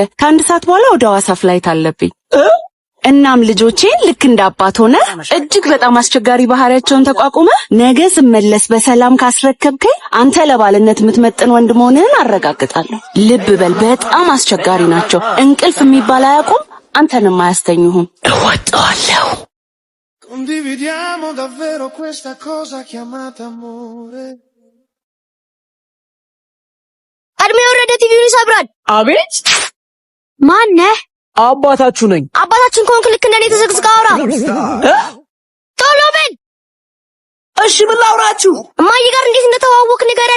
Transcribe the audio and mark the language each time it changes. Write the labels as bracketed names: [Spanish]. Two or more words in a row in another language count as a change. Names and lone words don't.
[Amharic] ከ1 ሰዓት በኋላ ወደ ሐዋሳ ፍላይት አለብኝ። እናም ልጆቼን ልክ እንደ አባት ሆነ እጅግ በጣም አስቸጋሪ ባህሪያቸውን ተቋቁመ ነገ ስመለስ በሰላም ካስረከብከኝ አንተ ለባልነት የምትመጥን ወንድ መሆንህን አረጋግጣለሁ። ልብ በል በጣም አስቸጋሪ ናቸው። እንቅልፍ የሚባል አያውቁም። አንተንም አያስተኙህም። እወጣለሁ። [Italian] Condividiamo davvero questa cosa chiamata amore. [Amharic] ቀድሜ ወረደ ቲቪውን ይሰብራል። አቤት ማን ነህ? አባታችሁ ነኝ። አባታችን ከሆንክ ልክ እንደኔ ተዘግዝጋ አውራ። ቶሎ በል። እሺ ምን ላውራችሁ? እማዬ ጋር እንዴት እንደተዋወቅ ንገረን።